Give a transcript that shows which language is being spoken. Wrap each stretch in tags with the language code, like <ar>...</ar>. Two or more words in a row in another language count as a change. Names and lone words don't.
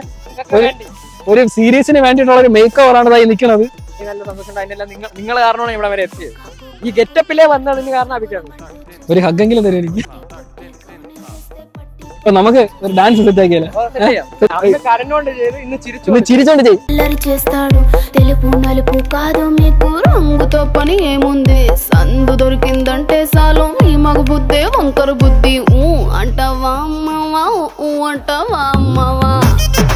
<ml>ഒരു സീരീസിന് വേണ്ടിയിട്ടുള്ള ഒരു</ml> <en>make over</en> <ml>ആണ് ഇതായി നിൽക്കുന്നത്. നല്ല സന്തോഷം. അതിനെല്ലാം നിങ്ങൾ കാരണമാണ് ഇവിടെ വരെ എത്തിയത്. ഈ ഗെറ്റപ്പിലെ വന്നതിന് കാരണം അഭിക്കാണ്. ഒരു ഹഗ്ഗെങ്കിലും തരും എനിക്ക്. അപ്പൊ നമുക്ക് ഒരു</ml> <en>dance set</en> <ml>ആക്കിയല്ലേ? കരഞ്ഞോണ്ട് ചെയ്ത് ഇന്ന് ഒന്ന് ചിരിച്ചോണ്ട് ചെയ്യ്.</ml> <te>అల్లరి చేస్తాడు తెలుపు నలుపు కాదు మీకు రంగుతో పని ఏముంది సందు దొరికిందంటే చాలు మీ మగ బుద్ధే వంకర బుద్ధి ఊ అంటావా అమ్మవా ఊ అంటావా అమ్మవా</te>